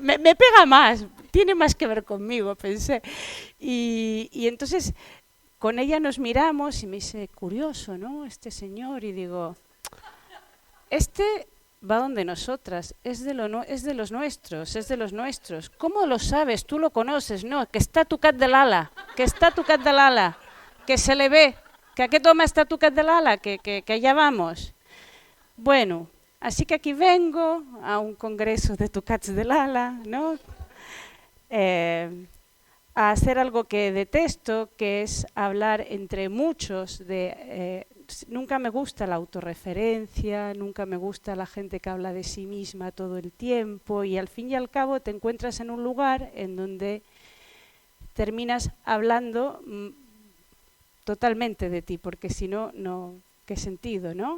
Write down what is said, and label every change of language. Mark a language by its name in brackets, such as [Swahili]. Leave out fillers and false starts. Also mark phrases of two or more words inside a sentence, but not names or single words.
[Spanish] Me pega más, tiene más que ver conmigo, pensé. Y entonces... con ella nos miramos y me dice, curioso, ¿no?, este señor. Y digo, este va donde nosotras, es de los nuestros. ¿Cómo lo sabes? ¿Tú lo conoces? [Catalan] No, que està tocat de l'ala, [Spanish] que se le ve, [Catalan] que aquest home està tocat de l'ala, [Spanish] que allá vamos. Bueno, así que aquí vengo a un congreso de [Catalan] tocats de l'ala, [Spanish] ¿no?, a hacer algo que detesto, que es hablar entre muchos. Nunca me gusta la autorreferencia, nunca me gusta la gente que habla de sí misma todo el tiempo, y al fin y al cabo te encuentras en un lugar en donde terminas hablando totalmente de ti, porque si no, ¿qué sentido, no?